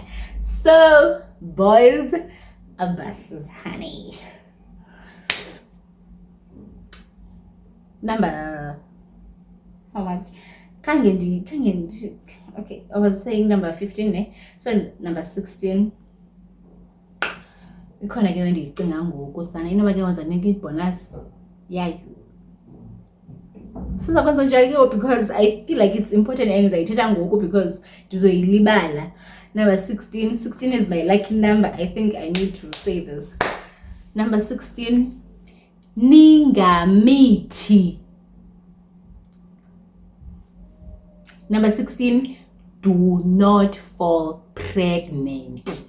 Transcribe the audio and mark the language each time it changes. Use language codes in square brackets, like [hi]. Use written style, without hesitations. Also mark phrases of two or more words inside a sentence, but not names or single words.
[en] So boys are buses, honey. Number how much? Okay, I was saying number 15, eh? So number 16. [xh] Ikhona ke endiyicinga ngoku sana inoba ke wenza nika ibonus yayo. Sizakwenza njani ke, [en] because I feel like it's important and [xh] ndizayithetha ngoku [en] because ndizoyilibala. Number 16. 16 is my lucky number. I think I need to say this. Number 16. Ningamithi. Number 16. Do not fall pregnant.